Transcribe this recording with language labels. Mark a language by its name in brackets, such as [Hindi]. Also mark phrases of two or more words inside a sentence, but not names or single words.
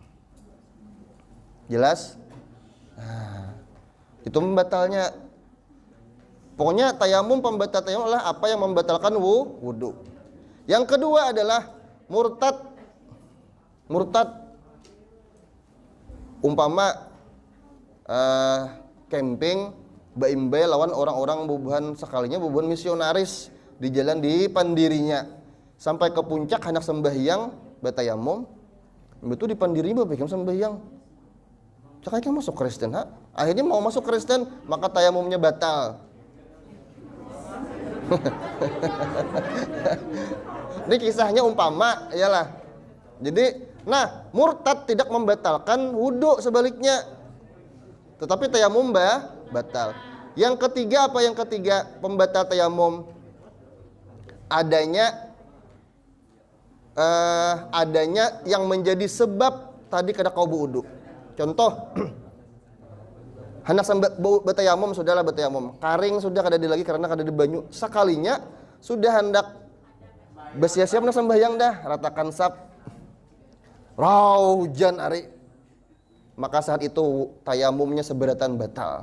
[Indonesian] Jelas? Nah, itu membatalnya. Pokoknya tayamum, pembatal tayamum adalah apa yang membatalkan wudu. Yang kedua adalah murtad. [Banjar] Umpama camping baimbai lawan orang-orang bubuhan sekalinya, bubuhan misionaris di jalan di pandirinya sampai ke puncak hendak sembahyang batayamum, itu di pandirinya bikin sembahyang. [Indonesian] Cakapnya masuk Kristen, ha? Akhirnya mau masuk Kristen, maka tayamumnya batal. Ini kisahnya umpama, iyalah. Jadi, nah, murtad tidak membatalkan wudu, sebaliknya. Tetapi tayamum batal. Yang ketiga apa? [Banjar] Yang ketiga pembatal tayamum adanya yang menjadi sebab tadi kada kau wudu. Contoh, hendak betayamum, sudahlah betayamum, karing sudah kada lagi karena kada di banyu, sekalinya sudah hendak bersiap-siap nak sembahyang dah, ratakan sap, hujan ari, maka saat itu tayamumnya seberatan batal.